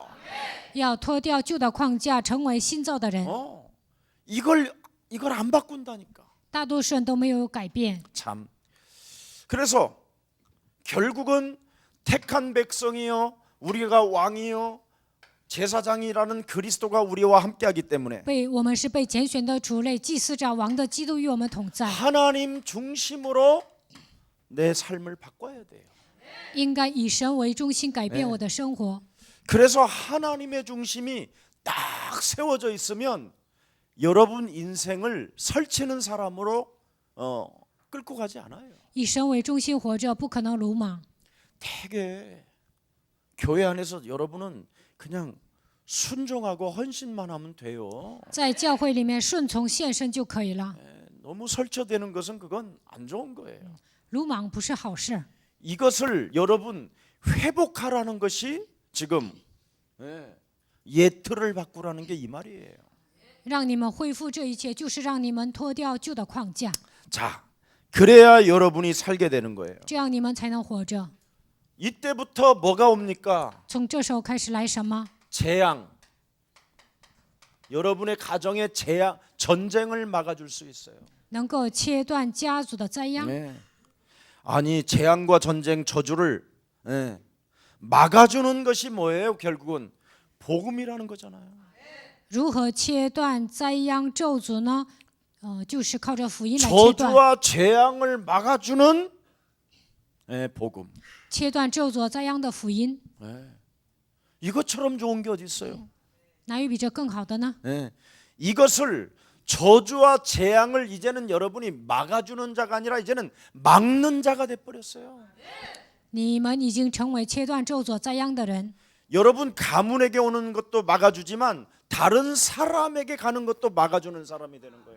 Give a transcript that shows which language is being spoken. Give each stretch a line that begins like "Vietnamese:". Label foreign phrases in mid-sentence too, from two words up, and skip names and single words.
Chinese: 要脱掉旧的框架，成为新造的人。
Korean: 이걸 안 바꾼다니까.
Chinese: 大多数人都没有改变，
Korean: 참. 그래서 결국은 택한 백성이요, 우리가 왕이요, 제사장이라는 그리스도가 우리와 함께하기 때문에
Chinese: 我们是被拣选的族类，祭司长王的基督与我们同在，
Korean: 하나님 중심으로 내 삶을 바꿔야 돼요.
Chinese: 应该以神为中心改变我的生活。
Korean: 그래서 하나님의 중심이 딱 세워져 있으면 여러분 인생을 설치는 사람으로 끌고 가지 않아요.
Chinese: 以神为中心活着，不可能鲁莽。
Korean: 되게 교회 안에서 여러분은 그냥 순종하고 헌신만 하면 돼요.
Chinese: 在教会里面顺从献身就可以了，
Korean: 너무 설쳐되는 것은 그건 안 좋은 거예요.
Chinese: 鲁莽不是好事。
Korean: 이것을 여러분 회복하라는 것이 지금 옛 틀을 바꾸라는 게 이 말이에요.
Chinese: 让你们恢复这一切，就是让你们脱掉旧的框架，
Korean: 자, 그래야 여러분이 살게 되는 거예요.
Chinese: 这样你们才能活着。
Korean: 이때부터 뭐가 옵니까?
Chinese: 从这时候开始来什么？
Korean: 재앙. 여러분의 가정의 재앙, 전쟁을 막아줄 수 있어요.
Chinese: 能够切断家族的灾殃。
Korean: 네. 아니 재앙과 전쟁 저주를 막아주는 것이 뭐예요? 결국은 복음이라는 거잖아요.
Chinese: 如何切断灾殃咒诅呢？就是靠着福音来切断。
Korean: 저주와 재앙을 막아주는 복음.
Chinese: 切断咒诅灾殃的福音，
Korean: 이것처럼 좋은 게 어디 있어요?
Chinese: 哪有比这更好的呢？
Korean: 이것을 저주와 재앙을 이제는 여러분이 막아주는 자가 아니라 이제는 막는 자가 돼버렸어요.
Chinese: 你们已经成为切断咒诅灾殃的人。
Korean: 여러분 가문에게 오는 것도 막아주지만 다른 사람에게 가는 것도 막아주는 사람이 되는 거예요.